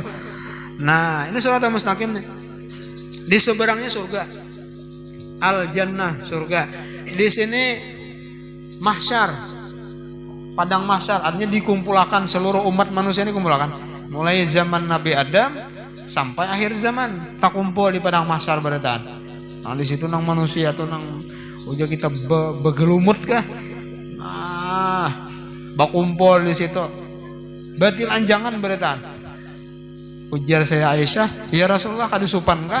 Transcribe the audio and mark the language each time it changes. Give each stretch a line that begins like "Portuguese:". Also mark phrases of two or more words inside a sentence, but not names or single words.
Indonesian: Nah ini
Arabic: الصراط المستقيم
Indonesian: nih. Di seberangnya surga.
Arabic: الجنة
Indonesian: surga. Di sini mahsyar, padang mahsyar, artinya dikumpulkan seluruh umat manusia ini kumpulkan. Mulai zaman Nabi Adam sampai akhir zaman tak kumpul di padang mahsyar berataan.
Banjar: Nah di situ nang manusia tuh nang uja kita begelumut kah? Nah, bakumpul di situ. Berarti lanjangan berataan. Ujar saya Aisyah,
Arabic: يا رسول الله
Banjar: kada supan kah?